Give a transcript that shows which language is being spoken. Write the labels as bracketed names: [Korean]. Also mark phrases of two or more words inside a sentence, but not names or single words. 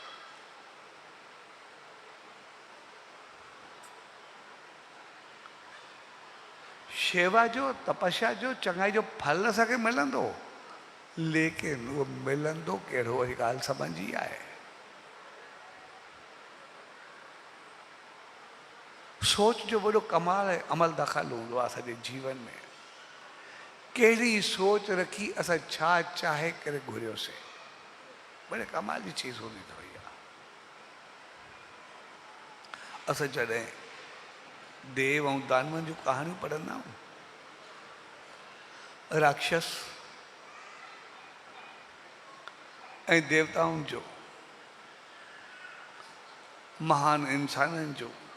[Sindhi] शेवा जो तपस्या जो चङाई जो फल असांखे मिलंदो लेकिन उहो मिलंदो कहिड़ो वरी ॻाल्हि सम्झी आहे। सोच जो वॾो कमाल ऐं अमल दख़ल हूंदो आहे असांजे जीवन में कहिड़ी सोच रखी असां छा चाहे करे घुरियोसीं बड़े कमाल जी चीज़ हूंदी अथव इहा। असां जॾहिं देव ऐं दानवनि जूं कहाणियूं पढ़ंदा आहियूं राक्षस ऐं देवताउनि जो महान इंसाननि जो